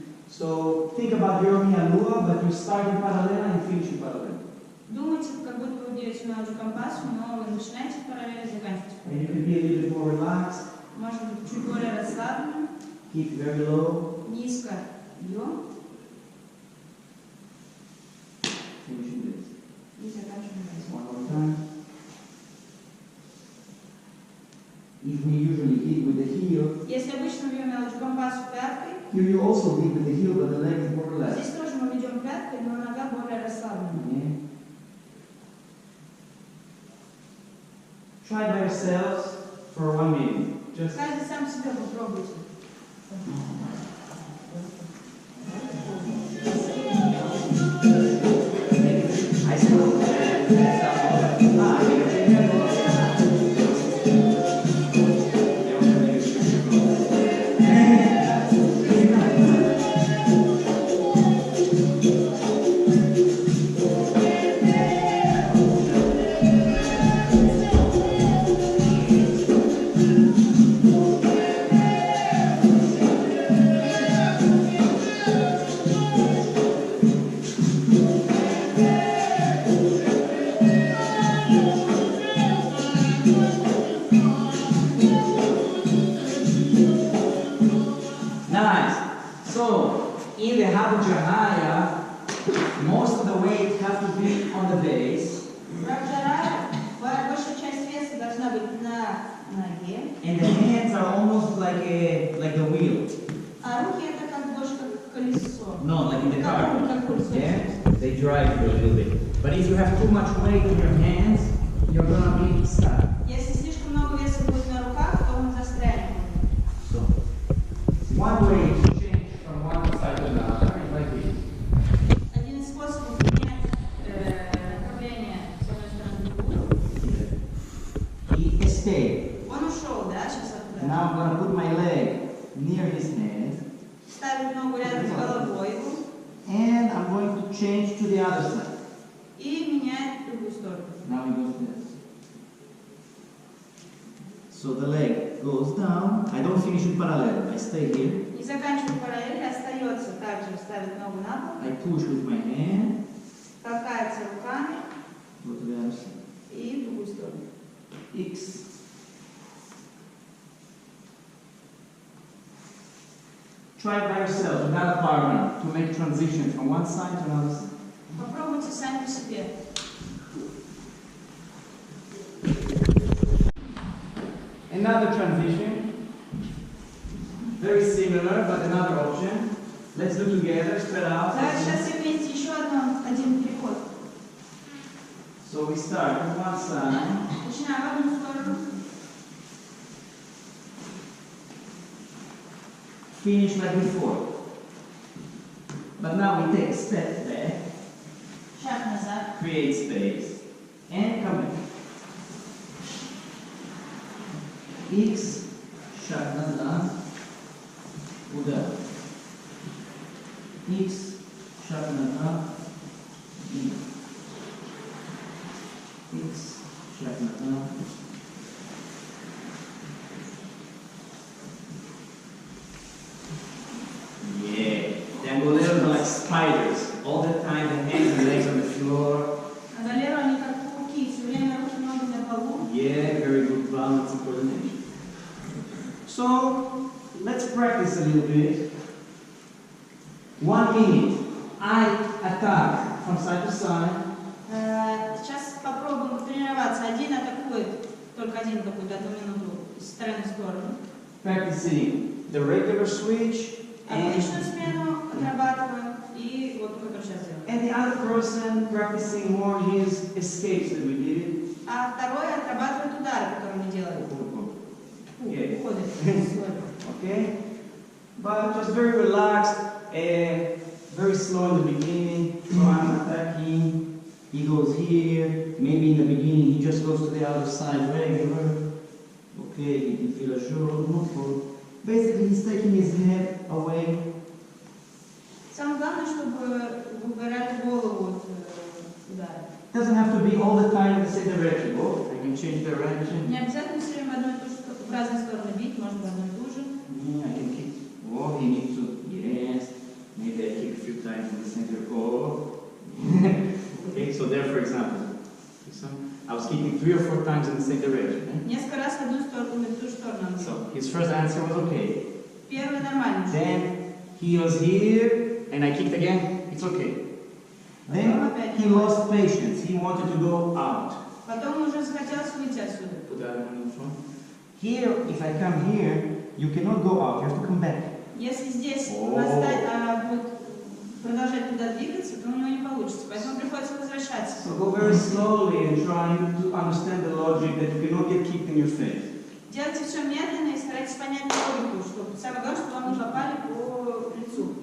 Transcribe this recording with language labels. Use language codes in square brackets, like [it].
[en] So think about your mialua, but you start in parallel and finish in parallel. [ru] Думайте, как будто вы делаете миалу-компас, но вы начинаете параллельно и заканчиваете [en] And you [ru] параллельно. [en] can be a little bit more relaxed, [ru] Может быть, чуть более расслабленным, [en] keep very low, [ru] низко бьем [en] finishing this. [ru] и заканчиваем. [en] One more time. If we usually hit with the heel, [ru] Если обычно бьем миалу-компасу пяткой, [en] here you also hit with the heel, but the leg is more relaxed. [ru] здесь тоже мы ведем пяткой, но нога более расслаблена. [en] Yeah. Try by yourselves for 1 minute. Just [ru] Каждый сам себя попробуйте. [en] I still Nice. So, in the Habujaraya, most of the weight has to be on the base, [ru] Рабджарая, большая часть веса должна быть на ноге, [en] and the hands are almost like the wheel. [ru] а руки это как больше как колесо. [en] No, like in the car. [ru] Как колесо. [en] Yeah, they drive you a little bit. But if you have too much weight in your hands, you're gonna be stuck. [ru] Если слишком много веса будет на руках, то он застрянет. [en] So, one way to change from one side to another is like this. [ru] Один из способов менять направление с одной стороны в другую. [en] He escaped. [ru] Он ушел, да, сейчас оттуда. [en] Now I'm gonna put my leg near his head, [ru] Ставит ногу рядом с головой его [en] and I'm going to change to the other side. [ru] и меняет в другую сторону. [en] Now we go to this. So the leg goes down. I don't finish in parallel. I stay here. [ru] Не заканчивает параллель, остается также ставит ногу на пол. [en] I push with my hand. [ru] толкается руками [en] Go to the other side. [ru] и в другую сторону. X. [en] Try it by yourself without a partner to make transition from one side to another side. [ru] Попробуйте сами по себе. [en] Another transition, very similar but another option. Let's do together, spread out. [ru] Да, сейчас все вместе еще один переход. [en] So we start with one side, [ru] Начинаем в одну сторону, [en] finish like before. But now we take a step back, [ru] шаг назад, [en] create space, and come back. [ru] X, шаг назад, удар. X, шаг назад, и. X, шаг назад. [en] Yeah. The Angoleros are like spiders. All the time, the hands and legs on the floor. [ru] а Валеру они как пауки, все время руки ноги на полу. [en] Yeah, very good balance and coordination. So, let's practice a little bit. 1 minute. I attack from side to side. [ru] Сейчас попробуем потренироваться. Один атакует, только один атакует одну минуту из стороны в сторону. [en] Practicing the regular switch and, [ru] Обычную смену отрабатываем и вот как сейчас делаем. [en] and the other person practicing more his escapes that we did. [ru] А второй отрабатывает удары, которые мы делали. [en] Yeah. [ru] Уходит. [en] Okay? But just very relaxed, very slow in the beginning. So I'm attacking. He goes here. Maybe in the beginning he just goes to the other side regular. Okay, he can feel assured, not full. Basically, he's taking his head away. [ru] Самое главное, чтобы вы убирали голову от удара. [en] Doesn't have to be all the time in the same direction. Oh, I can change direction. [ru] Не обязательно все время в одну и ту же в разные стороны бить, можно в одну и ту же. [en] Yeah, I can kick. Oh, he needs to. Yes. Maybe I kick a few times in the center. Oh. Okay, so there, for example, I was kicking 3 or 4 times in the same direction. [ru] Несколько раз в одну сторону и в ту же сторону. [en] So his first answer was okay. [ru] Первый нормально. [en] Then he was here, and I kicked again. It's okay. Then he lost patience. He wanted to go out. [ru] Потом уже захотелось выйти отсюда. [en] Put that one in front. Here, if I come here, you cannot go out. You have to come back. [ru] Если здесь О. будет продолжать туда двигаться, то у него не получится. Поэтому приходится возвращаться. [en] So go very slowly and try to understand the logic that you cannot get kicked in your face. [ru] Делайте все медленно и старайтесь понять логику, что самое главное, чтобы вам не попали по лицу.